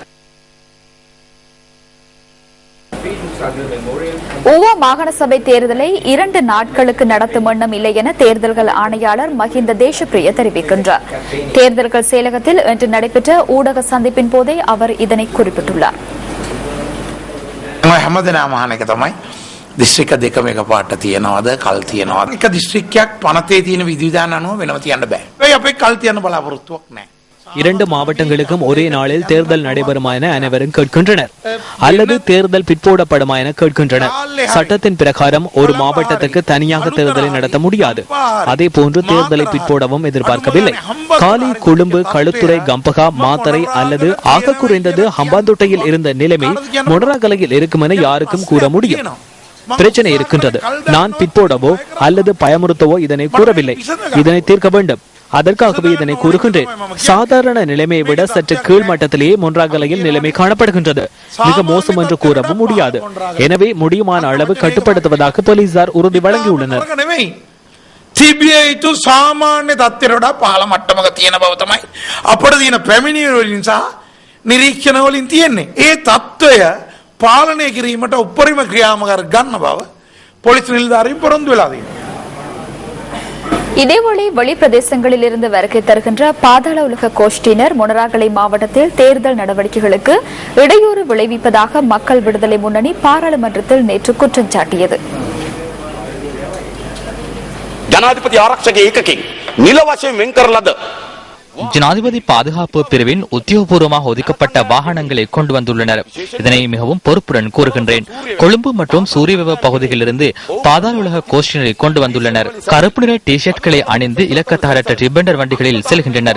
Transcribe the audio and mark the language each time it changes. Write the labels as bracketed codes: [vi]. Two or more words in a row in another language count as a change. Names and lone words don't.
[ta] ஊவா மாகாண சபை தேர்தலை 2 நாட்களுக்கு நடத்தும் எண்ணம் இல்லை என தேர்தல்கள் ஆணையாளர் மஹிந்த தேசப்பிரிய தெரிவிக்கின்றார். தேர்தல்கள் செயலகத்தில் இன்று நடைபெற்ற ஊடக சந்திப்பின் போதே அவர் இதனை குறிப்பிட்டுள்ளார். [si] දිස්ත්‍රික්ක දෙකම එකපාරට තියනවාද කල් තියනවාද? එක දිස්ත්‍රික්කයක් පනතේ තියෙන විධිවිධාන අනුව වෙනම තියන්න බෑ. ඒ අපේ කල් තියන්න බලාපොරොත්තුවක් නැහැ. [ta] 2 மாவட்டங்களுக்கும் ஒரே நாளில் தேர்தல் நடைபெறுமா என அனைவரும் கேட்கின்றனர். அல்லது தேர்தல் பிற்போடப்படுமா என கேட்கின்றனர். சட்டத்தின் பிரகாரம் ஒரு மாவட்டத்துக்கு தனியாக தேர்தலை நடத்த முடியாது. அதே போன்று தேர்தலை பிற்போடவும் எதிர்பார்க்கவில்லை. காலி, கொழும்பு, களுத்துறை, கம்பகா, மாத்தறை அல்லது ஆக குறைந்தது ஹம்பாந்தோட்டையில் இருந்த நிலைமை மொனராகலையில் இருக்கும் என யாருக்கும் கூற முடியும். பிரச்சனை இருக்கின்றது. நான் பிற்போடவோ அல்லது பயமுறுத்தவோ இதனை கூறவில்லை. இதனை தீர்க்க வேண்டும். அதற்காகவே இதனை கூறுகின்றேன். சாதாரண நிலைமையை விட சற்று கீழ் மட்டத்திலேயே மொன்றாகலையில் நிலைமை காணப்படுகின்றது. மிக மோசம் என்று கூறவும் முடியாது. எனவே முடியுமான அளவு கட்டுப்படுத்துவதாக போலீசார் உறுதி வழங்கியுள்ளனர். [si] සාමාන්‍ය තත්ත්වයට වඩා පහළ මට්ටමක තියෙන බව තමයි අපිට තියෙන පැමිණිලි වලින් සහ නිරීක්ෂණ වලින් තියෙන්නේ. ඒ තත්ත්වය පාලනය කිරීමට උපරිම ක්‍රියාමාර්ග ගන්න බව පොලිස් නිලධාරීන් පොරොන්දු වෙලා තියෙනවා. [ta] இதேவேளை வெளிப்பிரதேசங்களில் இருந்து வருகை தருகின்ற பாதாள உலக கோஷ்டியினர் மொனராகலை மாவட்டத்தில் தேர்தல் நடவடிக்கைகளுக்கு இடையூறு விளைவிப்பதாக மக்கள் விடுதலை முன்னணி பாராளுமன்றத்தில் நேற்று குற்றம் சாட்டியது. [si] ජනාධිපති ආරක්ෂක ඒකකෙන් නිල වශයෙන් වෙන් කරලද [ta] ஜனாதிபதி பாதுகாப்பு பிரிவின் உத்தியோகபூர்வமாக ஒதுக்கப்பட்ட வாகனங்களை கொண்டு வந்துள்ளனர். இதனை மிகவும் பொறுப்புடன் கூறுகின்றேன். கொழும்பு மற்றும் சூரியவெவ பகுதிகளிலிருந்து பாதாள உலக கோஷ்டினரை கொண்டு வந்துள்ளனர். கருப்பு நிற டி ஷர்ட்களை அணிந்து இலக்கத்தாரற்ற ரிப்பண்டர் வண்டிகளில் செல்கின்றனர்.